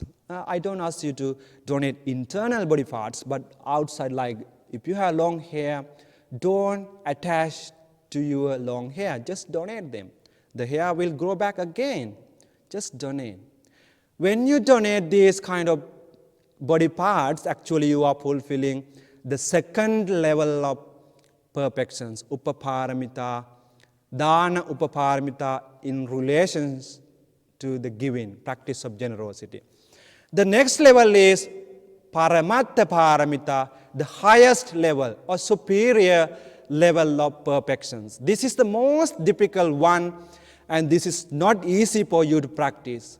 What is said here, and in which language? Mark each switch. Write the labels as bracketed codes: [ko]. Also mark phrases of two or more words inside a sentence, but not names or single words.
[en] I don't ask you to donate internal body parts, but outside, like if you have long hair, don't attach to your long hair, just donate them. The hair will grow back again. Just donate. When you donate these kind of body parts, actually you are fulfilling the second level of perfections, [pi] upaparamita, dana upaparamita, [en] in relations to the giving, practice of generosity. The next level is [pi] Paramita paramita, [en] the highest level or superior level of perfections. This is the most difficult one, and this is not easy for you to practice.